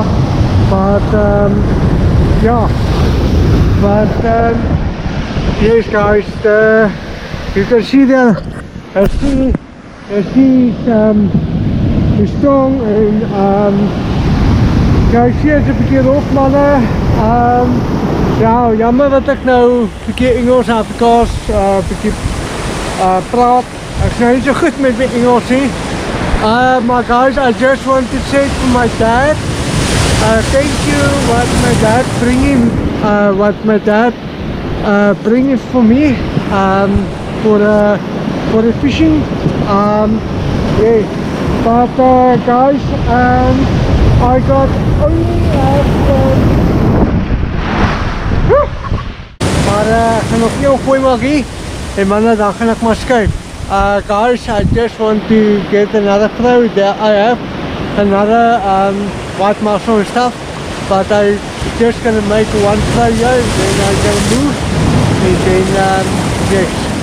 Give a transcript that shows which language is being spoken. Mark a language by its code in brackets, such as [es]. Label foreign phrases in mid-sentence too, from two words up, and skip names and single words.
[en] But yeah, but yes guys, you can see the sea is strong, and guys, [af] hier is 'n bietjie rof manne. Ja, jammer dat ek nou 'n bietjie Engels Afrikaans bietjie praat. Ek is nou nie so goed met my Engels nie. [en] Maar guys, I just want to say to my dad, thank you what my dad bringing for me, for the fishing. Yeah, but guys, I got only [af] maar ek gaan nog nie opgooi maak hier. En manne, dan gaan ek maar skuif. [en] Guys, I just want to get another throw. There I have another white mussel and stuff, but I just gonna make one throw here, then I'm gonna move, and then yes.